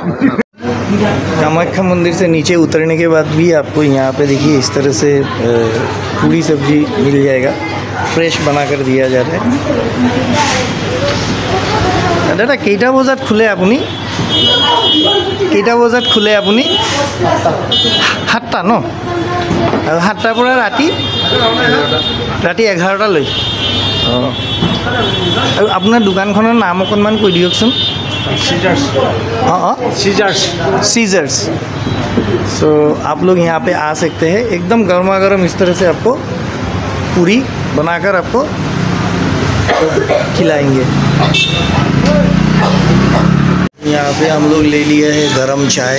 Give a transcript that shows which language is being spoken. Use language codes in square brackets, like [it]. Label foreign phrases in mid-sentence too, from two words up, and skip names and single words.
[hi] कामाख्या मंदिर से नीचे उतरने के बाद भी आपको यहाँ पे देखिए इस तरह से पूरी सब्जी मिल जाएगा। फ्रेश बना कर दिया जाता है। [as] দাদা কেটা বজাত খুলে আপুনি? কেটা বজাত খুলে আপুনি? 7টা ন? আৰু 7টাৰ পৰা ৰাতি 11টালৈ। আৰু আপোনাৰ দোকানখনৰ নাম অকণমান কৈ দিয়কচোন। सीजर्स। [hi] सो आप लोग यहाँ पे आ सकते हैं। एकदम गर्मा गर्म इस तरह से आपको पूरी बनाकर आपको खिलाएंगे। यहाँ पे हम लोग ले लिया है गरम चाय।